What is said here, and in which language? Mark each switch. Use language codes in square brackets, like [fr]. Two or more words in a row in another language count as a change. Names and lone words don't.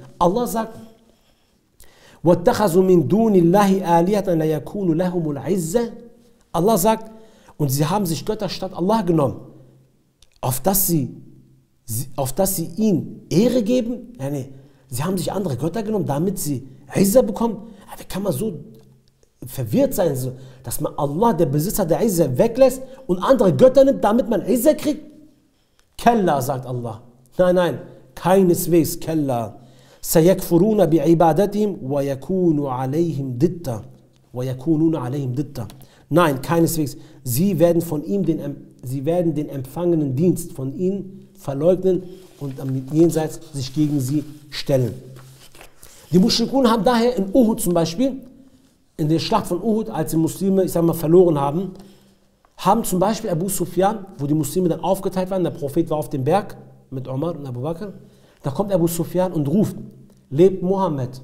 [de] Allah sagt, Allah sagt, und sie haben sich Götter statt Allah genommen, auf dass sie ihnen Ehre geben. Sie haben sich andere Götter genommen, damit sie Izzah bekommen. Wie kann man so verwirrt sein, dass man Allah, der Besitzer der Izzah, weglässt und andere Götter nimmt, damit man Izzah kriegt? Kalla, sagt Allah. Nein, keineswegs, Kalla. [ar] سيكفرون بعبادتهم ويكونون عليهم ضدا. [de] Nein, keineswegs. Sie werden den empfangenen Dienst von ihnen verleugnen und am Jenseits sich gegen sie stellen. Die Mushrikun haben daher in Uhud zum Beispiel, in der Schlacht von Uhud, als die Muslime, verloren haben, haben zum Beispiel Abu Sufyan, wo die Muslime dann aufgeteilt waren, der Prophet war auf dem Berg mit Umar und Abu Bakr, da kommt Abu Sufyan und ruft, lebt Mohammed?